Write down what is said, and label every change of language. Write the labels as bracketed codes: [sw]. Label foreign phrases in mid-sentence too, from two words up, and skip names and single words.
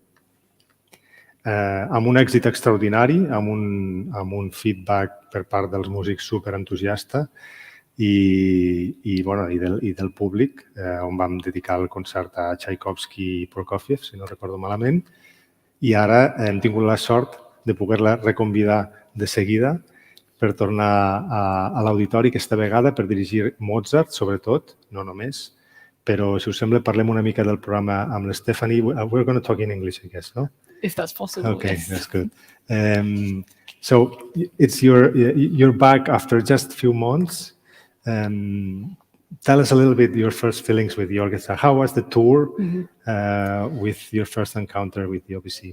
[ca] Amb un èxit extraordinari, amb un feedback per part dels músics superentusiasta i del públic, on vam dedicar el concert a Tchaikovsky i Prokofiev, si no recordo malament. I ara hem tingut la sort de poder-la reconvidar de seguida per tornar a l'auditori aquesta vegada per dirigir Mozart, sobretot, no només. Però, si us sembla, parlem una mica del programa amb la Stephanie. [en] We're going to talk in English, I guess, no? If that's possible, okay, yes. That's good. So, it's you're back after just a few months. Tell us a little bit your first feelings with the orchestra. How was the tour with your first encounter with the OBC?